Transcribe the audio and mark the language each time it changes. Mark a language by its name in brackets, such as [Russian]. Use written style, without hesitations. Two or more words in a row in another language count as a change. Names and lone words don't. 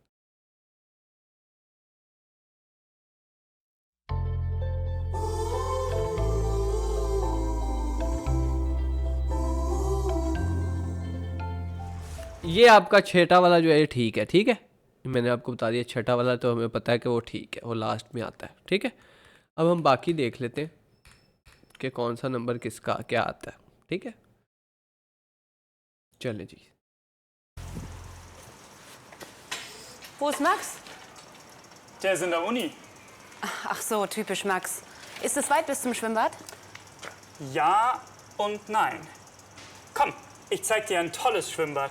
[Hindi] ये आपका छठा वाला जो है ये ठीक है, ठीक है। मैंने आपको बता दिया छठा वाला, तो हमें पता है कि वो ठीक है, वो लास्ट में आता है, ठीक है। अब हम बाकी देख लेते हैं कि कौन सा नंबर किसका क्या आता है, ठीक है। चले जी। [German] Wo ist Max? Der ist in der Uni. Ach so, typisch Max. Ist es weit bis zum Schwimmbad? Ja und nein. Komm, ich zeig dir ein tolles Schwimmbad.